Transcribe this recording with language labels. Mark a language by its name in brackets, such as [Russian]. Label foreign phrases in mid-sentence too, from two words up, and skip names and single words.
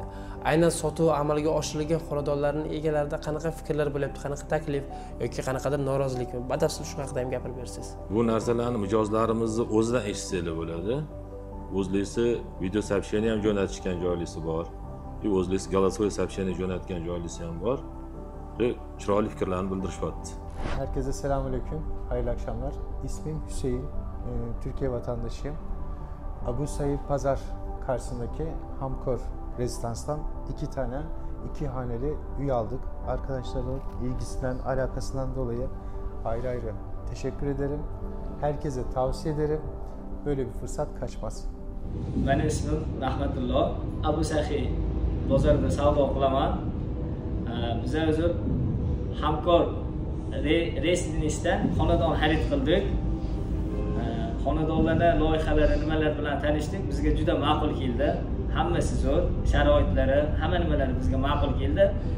[Uzbek] Aynan sotuv amalga oshirilgan xonadonlarning egalarida qanaqa fikrlar bo'lyapti, qanaqa taklif yoki qanaqadir norozilik, batafsil shu haqida ham gapirib bersangiz. Bu narsalarni mijozlarimizni o'zidan eshitsanglar bo'ladi. O'zlisi [Russian] video сообщение [Uzbek] ham jo'natishgan joylisi bor. O'zlisi [Russian] голосовой сообщение [Uzbek] jo'natgan joylisi ham bor. Chiroyli fikrlarni bildirishyapti. [Turkish] Herkese selamünaleyküm, hayırlı akşamlar. İsmim Hüseyin, Türkiye vatandaşıyım. Abu Said Pazar karşısındaki Hamkor rezidanstan 2 haneli üye aldık. Arkadaşların ilgisinden, alakasından dolayı ayrı ayrı teşekkür ederim. Herkese tavsiye ederim. Böyle bir fırsat kaçmaz. Benim ismim Rahmetullah. [Uzbek] Abu Said bozorda savdo qilaman. Bize o'zi Hamkor residensiyadan xonadon xarid qildik. Xonadonlarda loyihalari nimalar bilan tanishdik. Bizga juda ma'qul keldi. Hammasi zo'r, sharoitlari, hamma nimalari bizga ma'qul keldi.